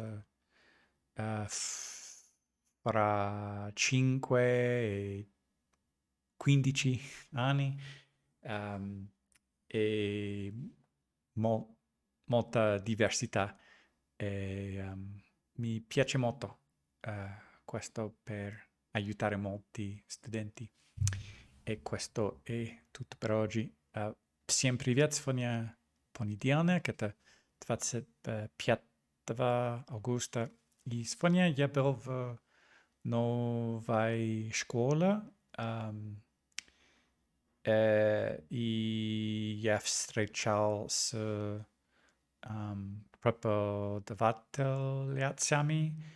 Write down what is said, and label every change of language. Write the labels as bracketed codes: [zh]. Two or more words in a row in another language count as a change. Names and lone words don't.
[it] fra 5 e 15 anni ehm, e mo- molta diversità. E, mi piace molto questo per aiutare molti studenti. E questo è tutto per oggi. [ru] Всем привет! Сегодня понедельник, это 25 августа. И сегодня я был в новой школе, и я встречал с преподавателями.